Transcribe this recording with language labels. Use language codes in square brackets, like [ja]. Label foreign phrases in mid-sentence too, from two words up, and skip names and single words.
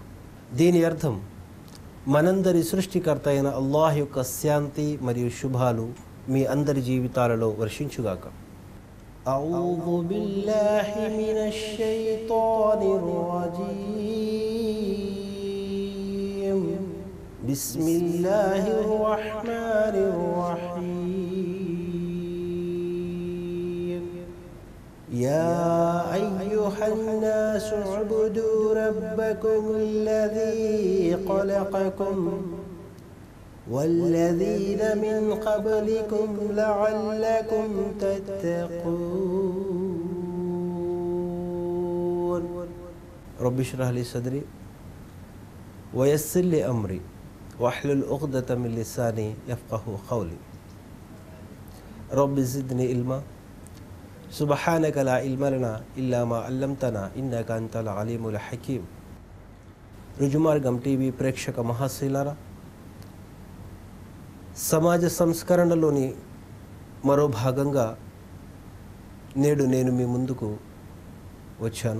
[te] దీని అర్థం, మనందరి సృష్టికర్త అయిన అల్లాహ్ యొక్క శాంతి మరియు శుభాలు మీ అందరి జీవితాలలో వర్షించుగాక. [ar] أعوذ بالله من الشيطان الرجيم. بسم الله الرحمن الرحيم. يا أيها الناس اعبدوا ربكم الذي خلقكم والذين من قبلكم لعلكم تتقون. رب اشرح لي صدري ويسر لي أمري واحلل عقدة من لساني يفقهوا قولي. رب زدني علما سبحانك لا علم لنا إلا ما علمتنا إنك أنت العليم الحكيم. [te] రుజుమార్గం టీవీ ప్రేక్షక మహాశైలారా, సమాజ సంస్కరణలోని మరో భాగంగా నేడు నేను మీ ముందుకు వచ్చాను.